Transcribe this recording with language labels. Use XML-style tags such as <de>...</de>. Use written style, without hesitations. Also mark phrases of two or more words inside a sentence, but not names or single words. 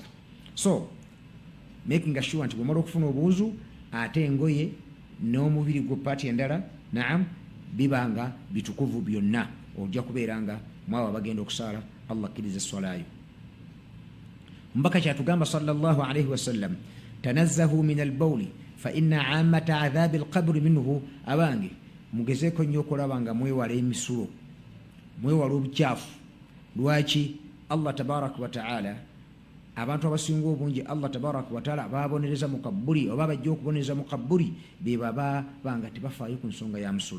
<en>So making sure</en> <lg>nti bw'omala okufuna obuwuzu ate engoye n'omubiri gwe paati endala, naam, bibanga bitukuvu byonna, ojja kubeera nga mwawe bagenda okusaala Allah akkiriza esswalayo. Mbaka kyatugamba</lg> <ar>صلى الله عليه وسلم, تنزهوا من البول فإن عامة عذاب القبر منه.</ar> <lg>Abange mugezeeko nnyo okulaba nga mwewala emisulo, mwewala obukyafu. Lwaki? Allah</lg> <ar>تبارك وتعالى,</ar> <lg>abantu abasinga obungi Allah</lg> <ar>تبارك وتعالى</ar> <lg>babonereza mu kaburi oba bajja okubonereza mu kaburi be baba banga tebafaayo ku nsonga ya musulo.</lg>